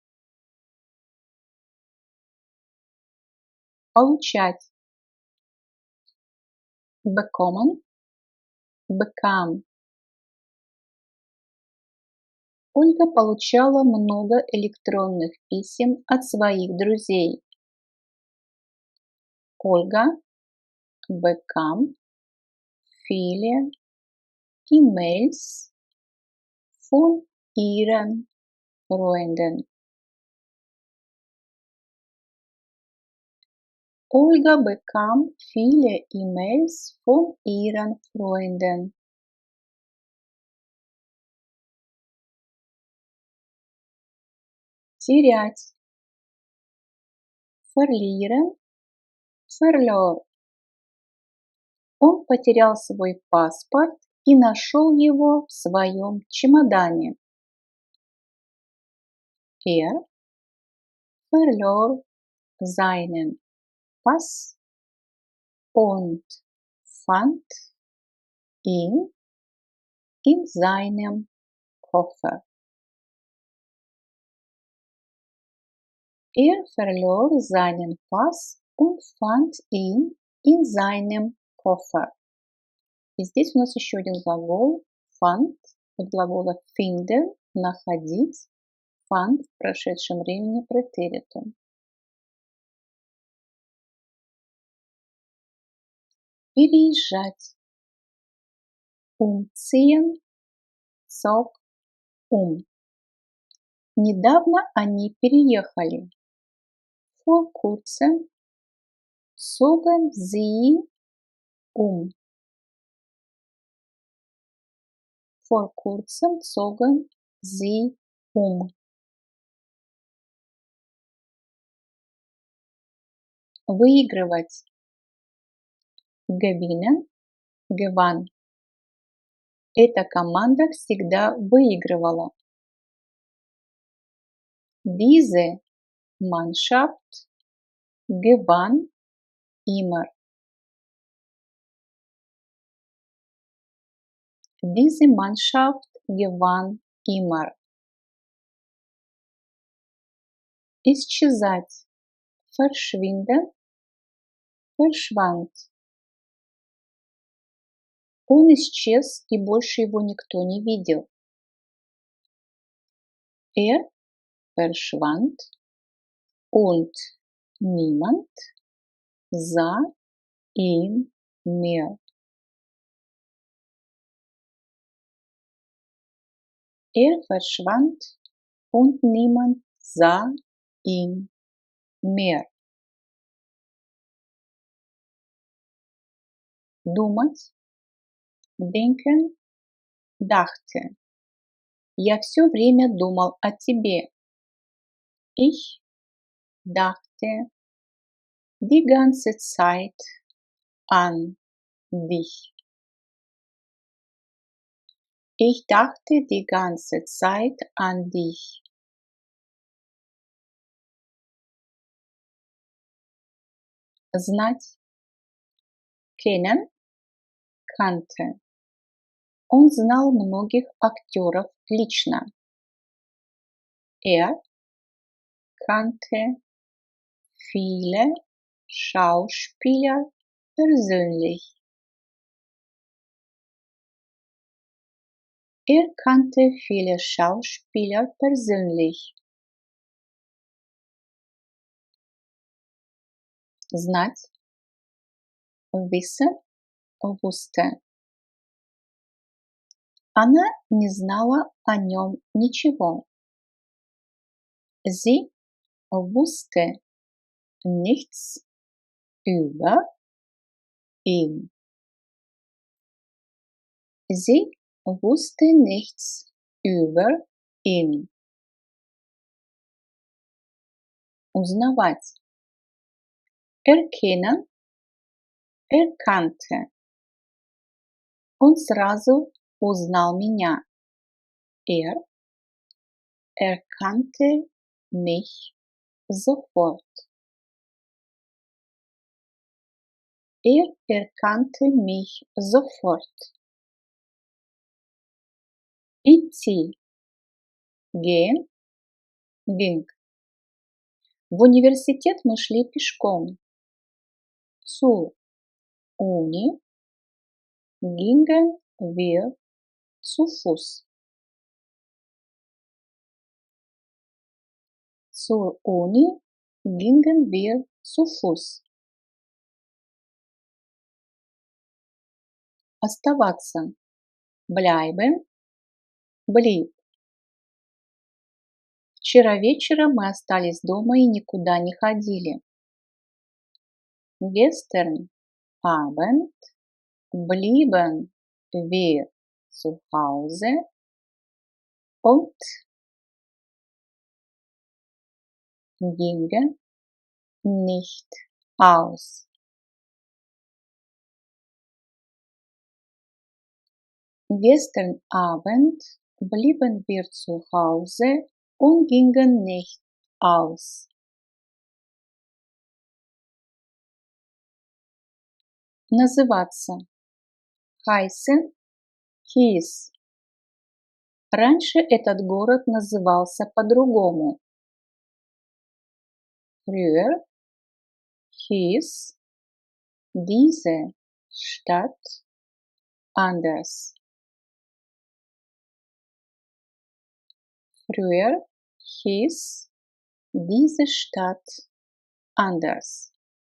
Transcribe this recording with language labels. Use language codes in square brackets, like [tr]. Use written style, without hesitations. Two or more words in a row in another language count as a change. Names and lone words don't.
[ru] Получать. [de] Bekommen, bekam. [ru] Ольга получала много электронных писем от своих друзей. [de] Ольга bekam viele E-Mails von ihren Freunden. Ольга bekam viele E-Mails von ihren Freunden. [ru] Терять. [de] Verlieren, verlor. [ru] Он потерял свой паспорт и нашел его в своем чемодане. [de] Er verlor seinen Pass und fand ihn in seinem Koffer. Er verlor seinen Pass und fand ihn in seinem Koffer. [ru] И здесь у нас еще один глагол fand от глагола finden, находить, fand в прошедшем времени претеритум. Переезжать. [de] Umziehen, zog, [ru] Недавно они переехали. [de] Vor kurzem zogen sie Vor kurzem zogen sie Выигрывать. Gewinnen, gewann. [ru] Эта команда всегда выигрывала. [de] Diese Mannschaft gewann immer. Diese Mannschaft gewann immer. [ru] Исчезать. [de] Verschwinden, verschwand. [ru] Он исчез, и больше его никто не видел. [de] Er verschwand und niemand sah ihn mehr. Er verschwand und niemand sah ihn mehr. [ru] Думать. [de] Denken, dachte. [ru] Я все время думал о тебе. [de] Ich dachte die ganze Zeit an dich. Ich dachte die ganze Zeit an dich. [ru] Знать. [de] Kennen, kannte. [ru] Он знал многих актеров лично. [de] Er kannte viele Schauspieler persönlich. Er kannte viele Schauspieler persönlich. Знать, wissen, wusste. [ru] Она не знала о нем ничего. [de] Sie wusste nichts über ihn. Sie wusste nichts über ihn. [ru] Узнавать. [de] Erkennen, erkannte. [ru] Он сразу узнал меня. [de] Er erkannte mich sofort. Er erkannte mich sofort. [ru] Идти. [de] Gehen, ging. [ru] В университет мы шли пешком. [de] Zur Uni gingen wir zu Fuß. Zur Uni gingen wir zu Fuß. [ru] Оставаться. [de] Bleiben, blieb. [ru] Вчера вечером мы остались дома и никуда не ходили. [de] Gestern Abend blieben wir zu Hause und gingen nicht aus. Gestern Abend blieben wir zu Hause und gingen nicht aus. [ru] Называться. [de] Heißen, hieß. [ru] Раньше этот город назывался по-другому. [de] Früher hieß diese Stadt anders. Früher hieß diese Stadt anders.